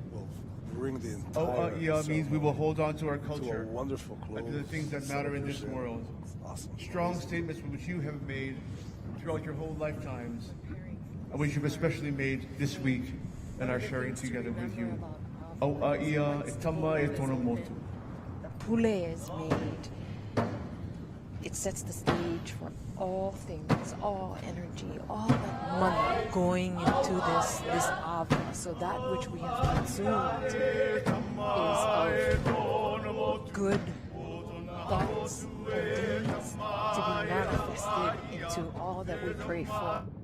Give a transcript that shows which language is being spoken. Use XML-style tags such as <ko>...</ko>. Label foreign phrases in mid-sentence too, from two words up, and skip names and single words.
<en>will bring the entire O'a means we will hold on to our to a culture. wonderful close. And to the things that matter in this celebration. world. Awesome. Strong statements which you have made throughout your whole lifetimes, and which you've especially made this week and are sharing together with you.</en> <sm>Auaia e tama e tōna motu.</sm> <en>The pule is made. It sets the stage for all things, all energy, all that money going into this ava. So that which we have consumed is of good thoughts and deeds to be manifested into all that we pray for.</en>